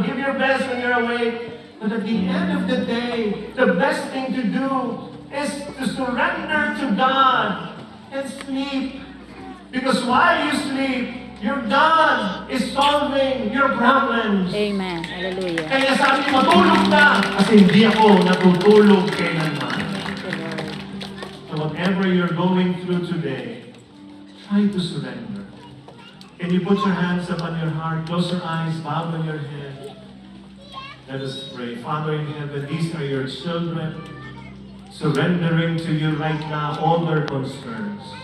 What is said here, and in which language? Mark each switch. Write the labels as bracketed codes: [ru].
[en] Give your best when you're awake. But at the end of the day, the best thing to do is to surrender to God and sleep. Because while you sleep, your God is solving your problems. Amen. Hallelujah. [tl] Kaya sabi mo, matulog ka. Kasi hindi ako natutulog kailanman. [en] Thank you, Lord. So whatever you're going through today, try to surrender. Can you put your hands upon your heart, close your eyes, bow on your head. Let us pray. Father in heaven, these are your children, surrendering to you right now all their concerns.